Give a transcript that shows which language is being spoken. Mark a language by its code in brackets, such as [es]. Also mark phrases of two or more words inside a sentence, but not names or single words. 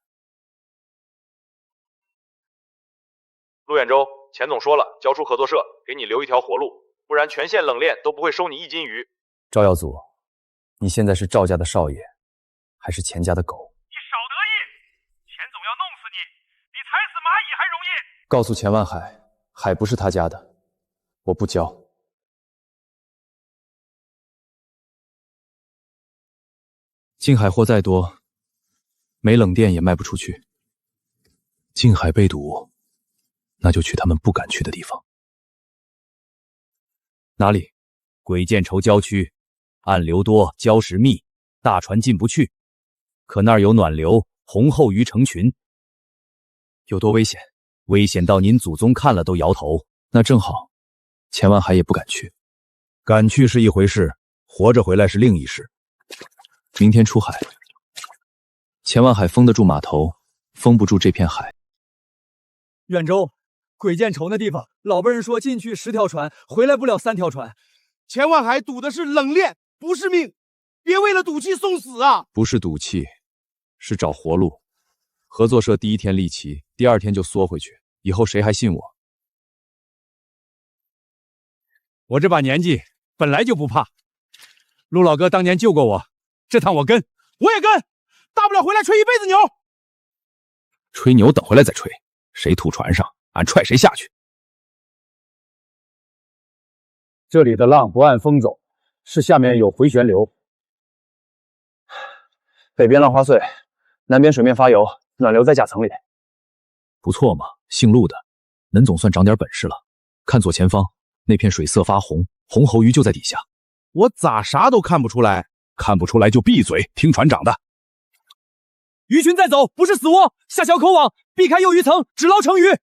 [zh] 陸遠州，錢總說了，交出合作社，給你留一條活路，不然全縣冷鏈都不會收你1斤魚。趙耀祖，你現在是趙家的少爺，還是錢家的狗？你少得意！錢總要弄死你，比踩死螞蟻還容易。告訴錢萬海，海不是他家的，我不交。進海貨再多， 没冷店也賣不出去。近海被堵，那就去他們不敢去的地方。哪裡？鬼见愁郊區，暗流多，礁石密，大船進不去。可那兒有暖流，紅後魚成群。有多危險？危險到您祖宗看了都搖頭。那正好，錢萬海也不敢去。敢去是一回事，活着回來是另一事。明天出海，錢萬海封得住碼頭，封不住這片海。遠州，鬼見愁那地方，老輩人說進去10條船，回來不了3條船。錢萬海賭的是冷鏈，不是命，別為了賭氣送死啊！不是賭氣，是找活路。合作社第1天立旗，第2天就縮回去，以後誰還信我？我這把年紀本來就不怕，陸老哥當年救過我，這趟我跟，我也跟，大不了回來吹一輩子牛。吹牛等回來再吹，誰吐船上，俺踹誰下去。這裡的浪不按風走，是下面有回旋流。北邊浪花碎，南邊水面發油，暖流在甲層裡。不錯嘛，姓陸的，恁總算長點本事了。看左前方，那片水色發紅，紅喉魚就在底下。我咋啥都看不出來？看不出來就閉嘴，聽船長的。魚群在走，不是死窩，下小口網，避開幼魚層，只撈成魚。